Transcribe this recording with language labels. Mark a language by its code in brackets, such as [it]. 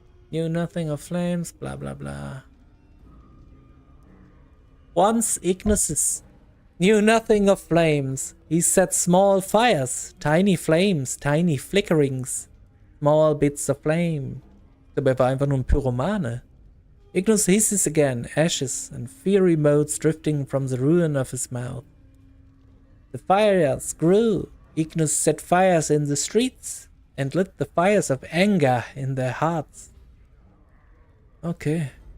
[en] Knew nothing of flames, blah blah blah. Once Ignus knew nothing of flames. He set small fires, tiny flames, tiny flickerings, small bits of flame. [de] Aber war einfach nur ein Pyromane. [en] Ignus hisses again, ashes and fiery motes drifting from the ruin of his mouth. The fires grew. Ignus set fires in the streets and lit the fires of anger in their hearts. Okay.